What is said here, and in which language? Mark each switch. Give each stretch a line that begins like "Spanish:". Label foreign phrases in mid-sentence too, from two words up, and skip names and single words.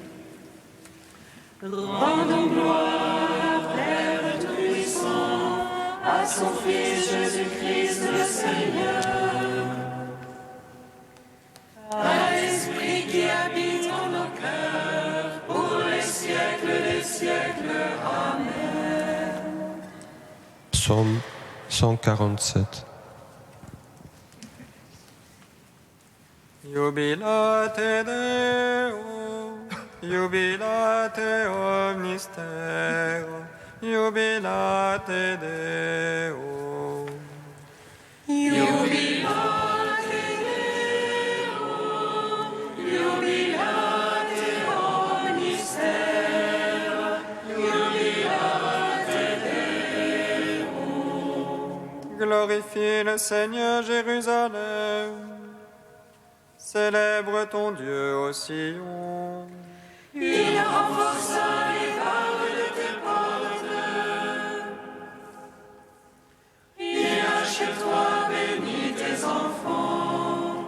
French: Rendons gloire, Père Tout-Puissant, à son Fils Jésus-Christ le Seigneur, à l'Esprit qui habite en nos cœurs, pour les siècles des siècles. Amen. Psaume 147.
Latin: Jubilate Deo, jubilate omnistero, jubilate Deo. Jubilate Deo, jubilate omnistero, jubilate Deo.
French: Glorifie le Seigneur Jérusalem. Célèbre ton Dieu au Sion. Il renforça les barres de tes portes. Il a chez toi béni tes enfants.